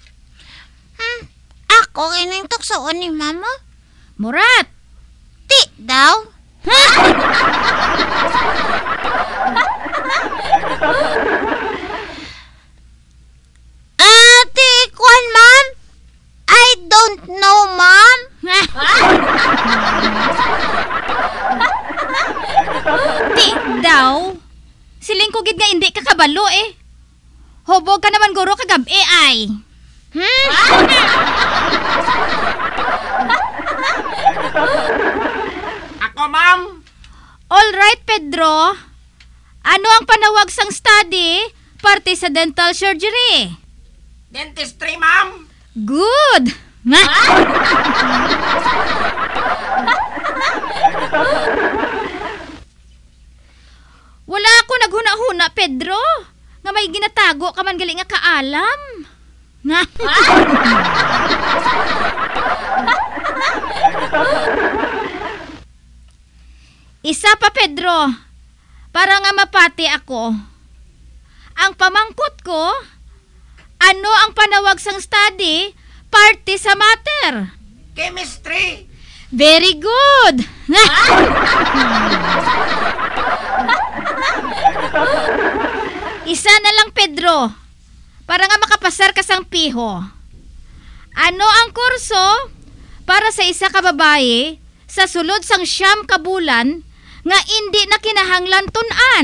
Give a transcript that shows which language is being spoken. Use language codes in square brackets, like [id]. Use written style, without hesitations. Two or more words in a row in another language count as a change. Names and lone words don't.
[hil] Ako ining tuksoon ni Mama. Murat! Ti daw. Ate, kwan, Ma'am? [en] I don't know, Ma'am. [hil] Ti daw? Siling ko gid nga hindi ka kabalo eh. Hubog ka naman guro kagabi ay. Ako, Ma'am. [en] All right, Pedro. [hil] Ano ang panawag sang study parte sa [en] dental surgery? Dentistry, Ma'am. Good. [hil] Wala ako naghuna-huna, Pedro. Nga may ginatago ka man gali nga kaalam. Isa pa, Pedro. Para nga mapati ako. Ang pamangkot ko, ano ang panawag sang study parte sa matter? [en] Chemistry. Very good. [hil] Isa na lang, Pedro. Para nga makapasar ka sang piho. Ano ang kurso para sa isa ka babae sa sulod sang 9 ka bulan nga hindi na kinahanglan tun-an?